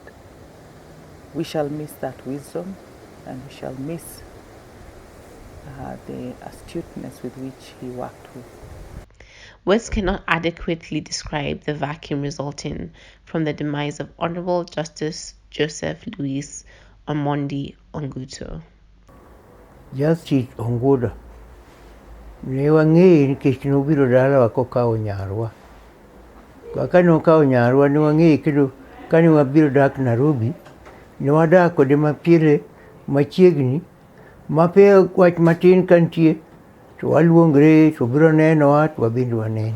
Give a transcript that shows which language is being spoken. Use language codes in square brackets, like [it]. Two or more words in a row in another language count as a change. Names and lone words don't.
[en] We shall miss that wisdom, and we shall miss the astuteness with which he worked with. Words cannot adequately describe the vacuum resulting from the demise of Honorable Justice Joseph Louis Onguto. [luo] Justice Onguto ne wang'eye nikech nobiro dalawa kokawo nyarwa. Kaka nokawo nyarwa ne wang'eye kendo kane wabiro dak Nairobi, ne wadak kode mapile machiegni, mapiyo wach matin kantie to waluongre to biro nenowa to wabende wanene.